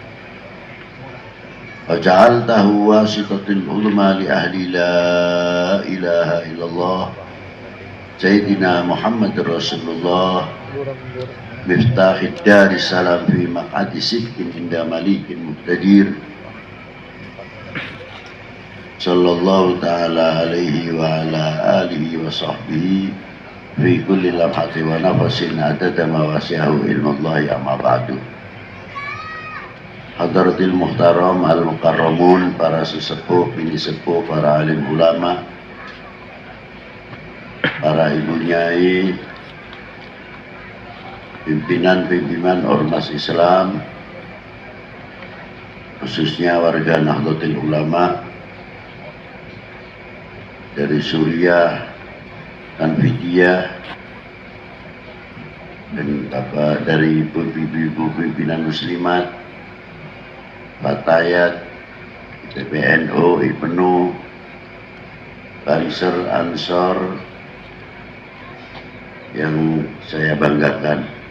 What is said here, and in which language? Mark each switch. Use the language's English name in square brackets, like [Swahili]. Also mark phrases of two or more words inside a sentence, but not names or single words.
[Arabic] وجعلته واسطة العظمى لأهل لا إله إلا الله سيدنا محمد رسول الله مفتاح الدار السلام في مقعد صدق عند مليك مقتدر صلى الله تعالى عليه وعلى آله وصحبه في كل لمحة ونفس عدد ما وسعه علم الله أما بعد. حضرة المحترم المكرمون, [Javanese] para sesepuh, bini sepuh, para alim ulama, para ibu nyai, [Indonesian] pimpinan-pimpinan ormas Islam, khususnya warga Nahdlatul Ulama dari Suriah dan Vidya dan dari ibu-ibu pimpinan muslimat, Batayat, PBNU, IPNU, Banser, Ansor yang saya banggakan.